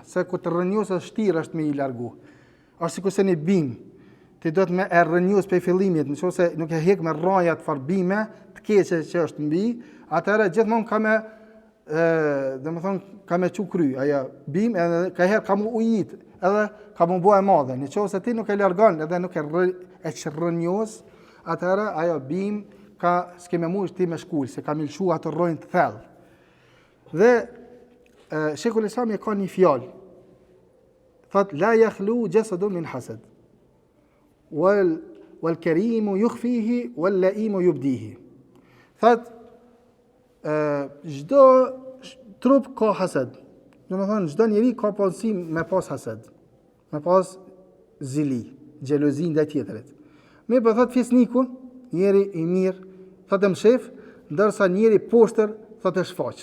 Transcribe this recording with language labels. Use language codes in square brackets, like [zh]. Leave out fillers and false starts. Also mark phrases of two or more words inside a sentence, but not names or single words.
[sq] Se kur të rrënjos shtirë është me i largu. Është sikur se një bim, ti do të me e rrënjos për fillimit, nëse nuk e hek me rrajat farbime të keqe që është mbi, atëherë gjithmonë ka me çu kry, ajo bim edhe ka herë ka mu ujit, edhe ka mu bua e madhe. Nëse ti nuk e largon edhe nuk e rrënjos, atëherë ajo bim s'ke me mujtë ti me shkull, se ka milshu atë rrojnë të thellë. Dhe Shekull Islami ka një fjalë, thot [ar] لا يخلو جسد من حسد والكريم يخفيه واللئيم يبديه. [sq] Thot çdo trup ka hasad. Domethënë çdo njeri ka ponësi me pas hasad, me pas zili, xhelozin ndaj tjetrit. Me po thot fisniku, njeri i mirë, thot e mshef, ndërsa njeri poshtër, thot e shfaq.